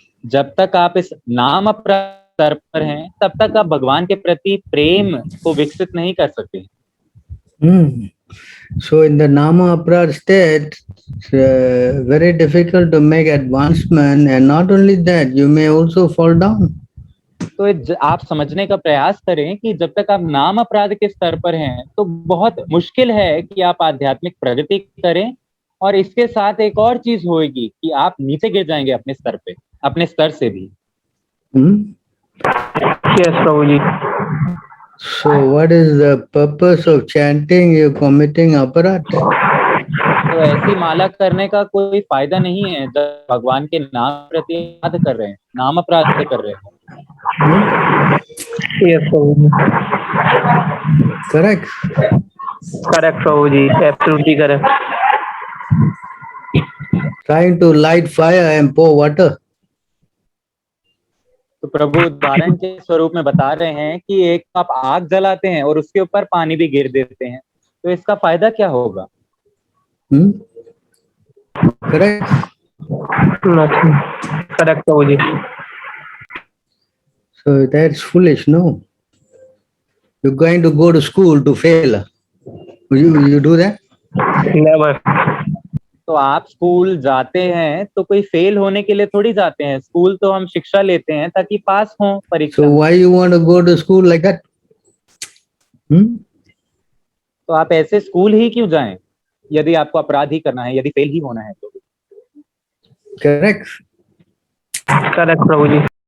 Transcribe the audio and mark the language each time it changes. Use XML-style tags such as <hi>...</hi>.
<hi>जब तक आप इस नाम अपराध स्तर पर हैं, तब तक आप भगवान के प्रति प्रेम को विकसित नहीं कर सकते।</hi> <en>So in the nama aparad state, it's very difficult to make advancement, and not only that, you may also fall down.</en> <hi>तो आप समझने का प्रयास करें कि जब तक आप नाम अपराध के स्तर पर हैं, तो बहुत मुश्किल है कि आप आध्यात्मिक प्रगति करें, और इसके साथ एक और चीज होगी कि आप नीचे गिर जाएंगे अपने स्तर पे, अपने स्तर से भी।</hi> <en>Yes, Prabhu ji. So what is the purpose of chanting? You're committing aparad.</en> <hi>तो ऐसी माला करने का कोई फायदा नहीं है जब भगवान के नाम प्रति अपराध कर रहे हैं, नाम अपराध कर रहे हैं।</hi> <en>Yes, Prabhu ji. Correct. Correct, Prabhu ji, absolutely correct. Trying to light fire and pour water.</en> <hi>तो प्रभु उदाहरण के स्वरूप में बता रहे हैं कि एक आप आग जलाते हैं और उसके ऊपर पानी भी गिर देते हैं, तो इसका फायदा क्या होगा?</hi> <en>Correct. Correct, Prabhu ji. So that's foolish, no? You're going to go to school to fail. You do that? Never.</en> <hi>तो आप स्कूल जाते हैं तो कोई फेल होने के लिए थोड़ी जाते हैं, स्कूल तो हम शिक्षा लेते हैं ताकि पास हों परीक्षा।</hi> <en>So why you want to go to school like that?</en> <hi>तो आप ऐसे स्कूल ही क्यों जाएं यदि आपको अपराध ही करना है, यदि फेल ही होना है तो?</hi> <en>Correct. Correct, Prabhu ji.</en>